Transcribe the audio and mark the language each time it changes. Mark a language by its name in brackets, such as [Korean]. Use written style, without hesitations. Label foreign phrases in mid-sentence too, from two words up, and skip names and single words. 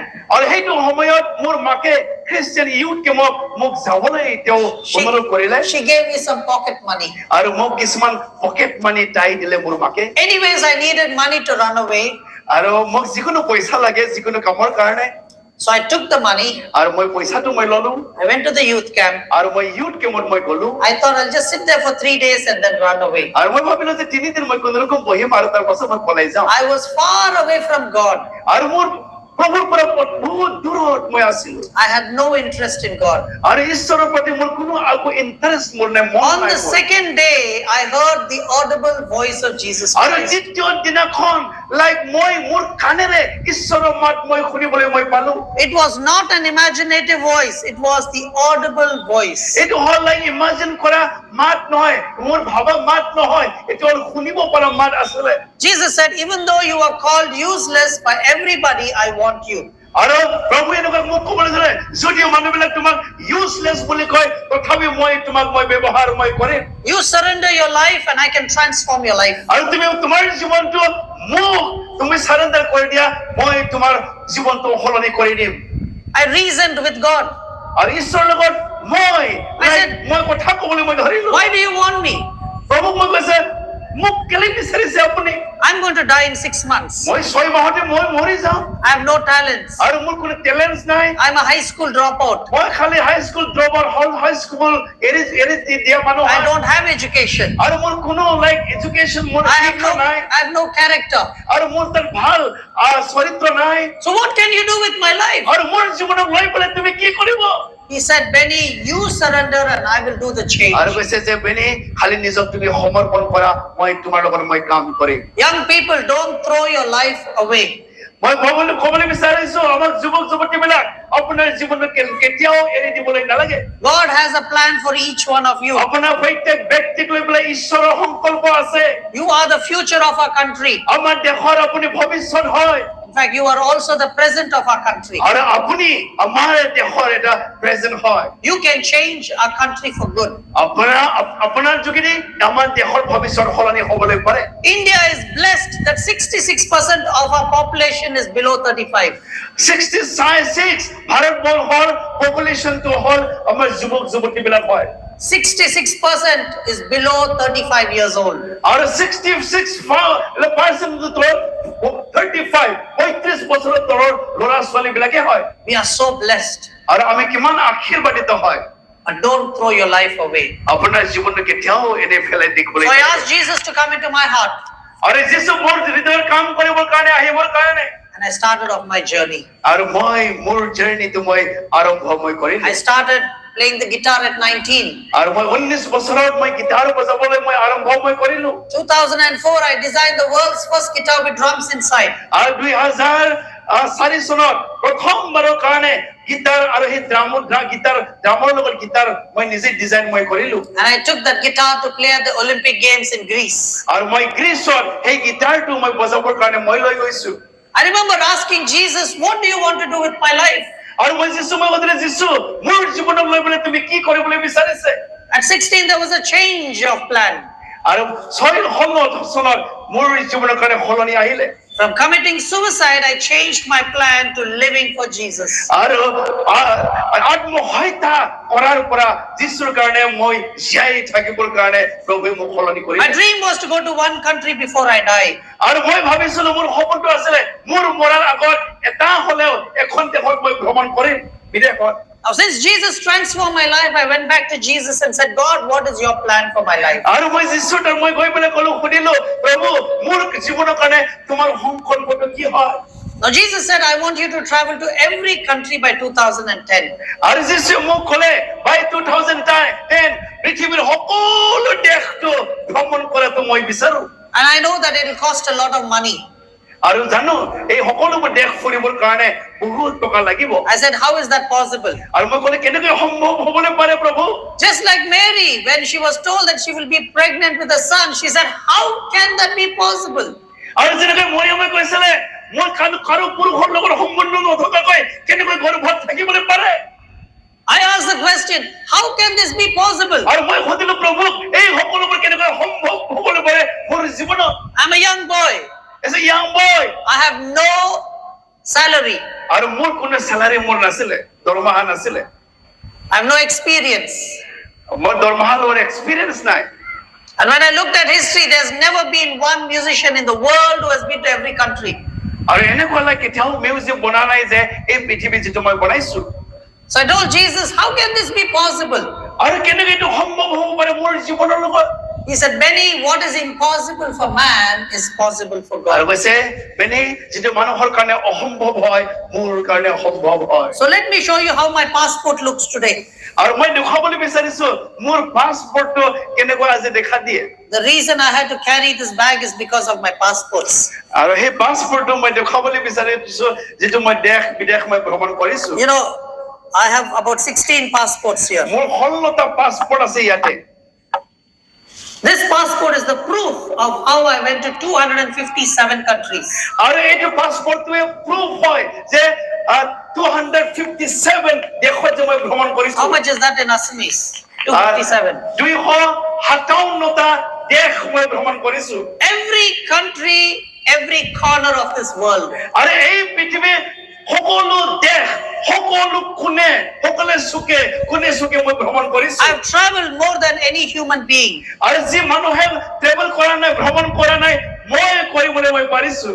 [Assamese] আৰু সেইটো সময়ত মোৰ মাকে [English] Christian youth campত [Assamese] মোক যাবলৈ তেওঁ অনুৰোধ কৰিলে। [English] She gave me some pocket money. [Assamese] আৰু মোক কিছুমান [English] pocket money [Assamese] তাই দিলে মোৰ মাকে। [English] Anyways, I needed money to run away. [Assamese] আৰু মোক যিকোনো পইচা লাগে যিকোনো কামৰ কাৰণে। [English] So I took the money. [Assamese] আৰু মই পইচাটো মই ললো। [English] I went to the youth camp. [Assamese] আৰু মই [English] youth campত [Assamese] মই গলো। [English] I thought I'll just sit there for 3 days and then run away. [Assamese] আৰু মই ভাবিলো যে 3 দিন মই কোনোৰকম বহিম আৰু তাৰ পাছত মই পলাই যাম। [English] I was far away from God. [Assamese] আৰু মোৰ প্ৰভুৰ পৰা বহুত দূৰত মই আছিলো। [English] I had no interest in God. [Assamese] আৰু ঈশ্বৰৰ প্ৰতি মোৰ কোনো আকো ইন্টাৰেষ্ট মোৰ নাই, মন [English] On [Assamese] নাই। [English] the second day, I heard the audible voice of Jesus [Assamese] আৰু [English] Christ. [Assamese] দ্বিতীয় দিনাখন লাইক মই মোৰ কাণেৰে ঈশ্বৰৰ মাত মই শুনিবলৈ মই পালো। [English] It was not an imaginative voice. It was the audible voice. [Assamese] এইটো হল [English] like imagine [Assamese] কৰা মাত নহয়, মোৰ ভাবা মাত নহয়, এইটো হল শুনিব পৰা মাত আছিলে। [English] Jesus said, even though you are called useless by everybody, I want you. [Assamese] আৰু প্ৰভু এনেকুৱা মোক ক'বলৈ ধৰে যদিও মানুহবিলাক তোমাক ইউজলেছ বুলি কয় তথাপি মই তোমাক মই ব্যৱহাৰ মই কৰিম। [English] You surrender your life and I can transform your life. [Assamese] আৰু তুমি তোমাৰ জীৱনটো মোক তুমি সাৰেন্ডাৰ কৰি দিয়া, মই তোমাৰ জীৱনটো সলনি কৰি দিম। [English] I reasoned with God. [Assamese] আৰু ঈশ্বৰৰ লগত মই কথা ক'বলৈ মই ধৰিলো। [English] Why do you want me? [Assamese] প্ৰভুক মই কৈছে মোক কেলে বিচাৰিছে আপুনি? [English] I'm going to die in 6 months. [Assamese] মই 6 মাহতে মই মৰি যাম। [English] I have no talents. [Assamese] আৰু মোৰ কোনো টেলেন্টছ নাই। [English] I'm a high school dropout. [Assamese] মই খালি [English] high school dropper [Assamese] হল, [English] high school [Assamese] এৰি দিয়া মানুহ। [English] I don't have education. [Assamese] আৰু মোৰ কোনো [English] like education [Assamese] মোৰ শিক্ষা নাই। [English] I have no character. [Assamese] আৰু মোৰ তাত ভাল চৰিত্ৰ নাই। [English] So what can you do with my life? [Assamese] আৰু মোৰ জীৱনক লৈ পেলাই তুমি কি কৰিব? [English] He said, Benny, you surrender and I will do the change. [Assamese] আৰু কৈছে যে বেনি খালি নিজক তুমি সমৰ্পণ কৰা, মই তোমাৰ লগত মই কাম কৰিম। [English] Young people, don't throw your life away. [Assamese] মই ক'বলৈ বিচাৰিছো আমাৰ যুৱক যুৱতীবিলাক আপোনাৰ জীৱনক কেতিয়াও এৰি দিবলৈ নালাগে। [English] God has a plan for each one of you. [Assamese] আপোনাৰ প্ৰত্যেক ব্যক্তিক লৈ পেলাই ঈশ্বৰৰ সংকল্প আছে। [English] You are the future of our country. [Assamese] আমাৰ দেশৰ আপুনি ভৱিষ্যত হয়। [English] In fact, you are also the present of our country. [Assamese] আৰু আপুনি আমাৰ দেশৰ এটা প্ৰেজেন্ট হয়। [English] You can change our country for good. [Assamese] আপোনাৰ যোগেদি আমাৰ দেশৰ ভৱিষ্যত সলনি হ'বলৈ পাৰে। [English] India is blessed that 66% of our population is below 35. [Assamese] 66 ভাৰতবৰ্ষৰ পপুলেশ্যনটো হ'ল আমাৰ যুৱক যুৱতীবিলাক হয়। [English] 66% is below 35 years old. [Assamese] আৰু 66% তলৰ 35 বছৰৰ তলৰ ল'ৰা ছোৱালীবিলাকে হয়। [English] We are so blessed. [Assamese] আৰু আমি কিমান আশীৰ্বাদিত হয়। [English] But don't throw your life away. [Assamese] আপোনাৰ জীৱনটো কেতিয়াও এনে ফেলাই দিবলৈ। [English] So I asked Jesus to come into my heart. [Assamese] আৰু যিশু মোৰ হৃদয়ৰ কাম কৰিবৰ কাৰণে আহিবৰ কাৰণে। [English] And I started off my journey. [Assamese] আৰু মই মোৰ জাৰ্নিটো মই আৰম্ভ মই কৰিলো। [English] I started playing the guitar at 19. [Assamese] আৰু মই 19 বছৰত মই গিটাৰ বজাবলৈ মই আৰম্ভ মই কৰিলো [English] 2004, I designed the world's first guitar with drums inside. [Assamese] আৰু 2004 চনত প্ৰথমবাৰৰ কাৰণে গিটাৰ আৰু সেই ড্ৰামৰ লগত গিটাৰ মই নিজে ডিজাইন মই কৰিলো [English] And I took that guitar to play at the Olympic Games in Greece. [Assamese] আৰু মই গ্ৰীচত সেই গিটাৰটো মই বজাবৰ কাৰণে মই লৈ গৈছো [English] I remember asking Jesus, what do you want to do with my life? [Assamese] আৰু মই যিছু মই কৈছিলো যিছু মোৰ জীৱনক লৈ পেলাই তুমি কি কৰিবলৈ বিচাৰিছে [English] At 16, there was a change of plan. [Assamese] আৰু 6 চনত মোৰ জীৱনৰ কাৰণে সলনি আহিলে [English] From committing suicide, I changed my plan to living for Jesus. [Assamese] আৰু আত্মহত্যা কৰাৰ পৰা যিছুৰ কাৰণে মই জীয়াই থাকিবৰ কাৰণে প্ৰভুৱে মোক সলনি কৰিলে [English] My dream was to go to one country before I die. [Assamese] আৰু মই ভাবিছিলো মোৰ সপোনটো আছিলে মোৰ মৰাৰ আগত এটা হলেও এখন দেশত মই ভ্ৰমণ কৰিম বিদেশত [English] Now, since Jesus transformed my life, I went back to Jesus and said, God, what is your plan for my life? [Assamese] আৰু মই যিছুৰ মই গৈ পেলাই কলো সুধিলো প্ৰভু মোৰ জীৱনৰ কাৰণে তোমাৰ সংকল্পটো কি হয় [English] Now, Jesus said, I want you to travel to every country by 2010. [Assamese] আৰু যিছু মোক ক'লে by 2010 পৃথিৱীৰ সকলো দেশটো ভ্ৰমণ কৰাটো মই বিচাৰো [English] And I know that it will cost a lot of money. [Assamese] আৰু জানো এই সকলোবোৰ দেশ ফুৰিবৰ কাৰণে বহুত টকা লাগিব [English] I said, how is that possible? [Assamese] আৰু মই ক'লে কেনেকৈ সম্ভৱ হ'বলৈ পাৰে প্ৰভু [English] Just like Mary, when she was told that she will be pregnant with a son, she said, how can that be possible? [Assamese] আৰু যেনেকৈ মৰিয়মে কৈছিলে মই কাৰো পুৰুষৰ লগত সম্বন্ধ নথকাকৈ কেনেকৈ গৰ্ভত থাকিবলৈ পাৰে [English] I asked the question, how can this be possible? [Assamese] আৰু মই সুধিলো প্ৰভুক এই সকলোবোৰ কেনেকৈ সম্ভৱ হ'বলৈ পাৰে মোৰ জীৱনত [English] I'm a young boy. as a young boy I have no salary. [Assamese] আৰু মোৰ কোনো salary মোৰ নাছিলে দৰমহা নাছিলে [English] I have no experience. [Assamese] মোৰ দৰমহা লোৱাৰ experience নাই [English] And when I looked at history, there's never been one musician in the world who has been to every country. [Assamese] আৰু এনেকুৱা লাগে কেতিয়াও মিউজিক বনা নাই যে এই পৃথিৱী যিটো মই বনাইছো [English] So I told Jesus, how can this be possible? [Assamese] আৰু কেনেকৈ এইটো সম্ভৱ হ'ব পাৰে মোৰ জীৱনৰ লগত [English] He said, Benny, what is impossible for man is possible for [Assamese] আৰু [English] God. [Assamese] কৈছে বেনি যিটো মানুহৰ কাৰণে অসম্ভৱ হয় মোৰ কাৰণে সম্ভৱ হয় [English] So let me show you how my passport looks today. [Assamese] আৰু মই দেখাবলৈ বিচাৰিছো মোৰ পাছপৰ্টটো কেনেকুৱা আজি দেখা দিয়ে [English] The reason I had to carry this bag is because of my passports. [Assamese] আৰু সেই পাছপৰ্টটো মই দেখাবলৈ বিচাৰিছো যিটো মই দেশ বিদেশ মই ভ্ৰমণ কৰিছো [English] You know, I have about 16 passports here. [Assamese] মোৰ 16টা পাছপৰ্ট আছে ইয়াতে [English] This passport is the proof of how I went to 257 countries. [Assamese] আৰু এইটো পাছপৰ্টটোৱে প্ৰুফ হয় যে 257 দেশত যে মই ভ্ৰমণ কৰিছো [English] How much is that in Assamese? 257. [Assamese] 257টা দেশ মই ভ্ৰমণ কৰিছো [English] Every country, every corner of this world. [Assamese] আৰু এই পৃথিৱীৰ সকলো দেশ সকলো কোণে মই ভ্ৰমণ কৰিছো [English] I've traveled more than any human being. [Assamese] আৰু যি মানুহে ট্ৰেভেল কৰা নাই ভ্ৰমণ কৰা নাই মই কৰিবলৈ মই পাৰিছো